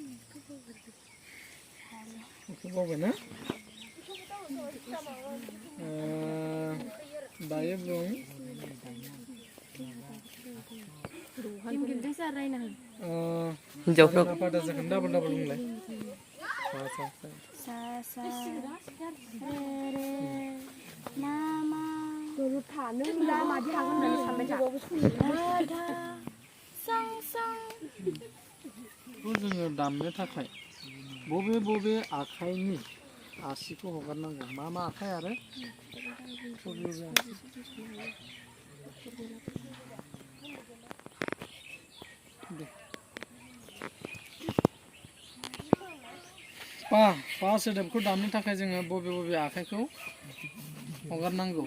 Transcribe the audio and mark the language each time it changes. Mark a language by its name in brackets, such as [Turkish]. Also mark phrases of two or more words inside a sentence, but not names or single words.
[Bodo] बेखौ बावबाय ना? दायो बुं हिन्जावफ्रा पादा जागोन डाबल बुंलाय। सा सा रे रे मा मा नों दा मादि हागोन होननानै सानबाय था। धा धा सां सां। जोङो दामनो थाखाय बबे आखाइनि आसिखौ हगारनांगौ? मा आखाइ आरो पा सोदोबखौ दामनो थाखाय जोङो बबे आखाइखौ हगारनांगौ?